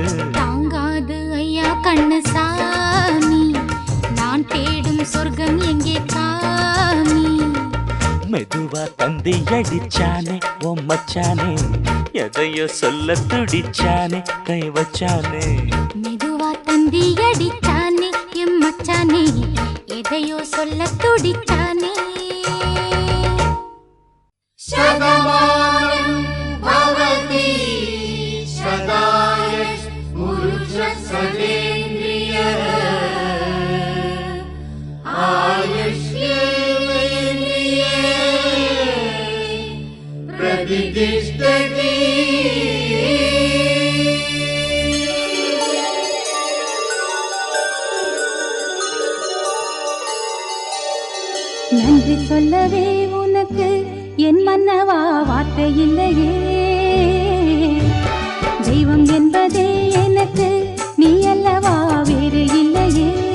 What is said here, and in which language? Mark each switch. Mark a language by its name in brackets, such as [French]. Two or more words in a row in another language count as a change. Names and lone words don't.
[Tamil] தாங்காது ஐயா கண்ணு சாமி, நான் தேடும் சொர்க்கம் எங்கே காமி. மெதுவா தந்தி அடிச்சானே ஓ மச்சானே, எதையோ சொல்ல துடிச்சானே கை வச்சானே. மெதுவா தந்தி அடிச்சானே எம் மச்சானே, எதையோ சொல்ல துடிச்சானே. [Sanskrit] शतमानं भवति शताय पुरुषसतेन्द्रियः आयुष्येवेन्द्रिये प्रतिष्ठति. [Tamil] நன்றி சொல்லவே உனக்கு என் மன்னவா வார்த்தை இல்லையே, தெய்வம் என்பதே எனக்கு நீ அல்லவா வேறு இல்லையே.